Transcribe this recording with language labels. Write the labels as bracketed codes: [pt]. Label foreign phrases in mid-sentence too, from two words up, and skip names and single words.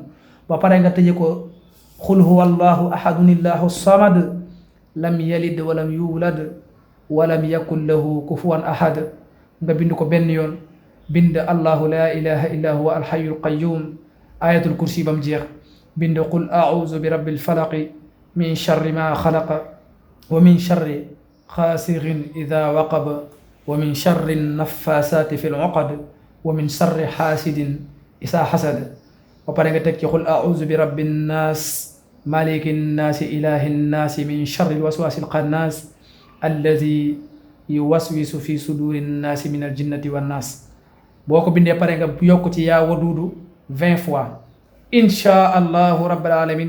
[wo] ba pare nga tëje ko [ar] قل هو الله أحد الله الصمد لم يلد ولم يولد ولم يكن له كفوا أحد. [wo] nga bind ko benn yoon bind [ar] الله لا إله إلا هو الحي القيوم ayatul kursi [wo] bam jeex bind [ar] قل أعوذ برب الفلق من شر ما خلق ومن شر غاسق إذا وقب ومن شر النفاثات في العقد ومن شر حاسد إذا حسد. [wo] ba pare nga teg ci [ar] قل أعوذ برب الناس ملك الناس إله الناس من شر الوسواس الخناس الذي يوسوس في صدور الناس من الجنة والناس. [wo] boo ko bindee pare nga yokk ci [ar] يا ودود [wo] 20 fois [ar] إن شاء الله رب العالمين.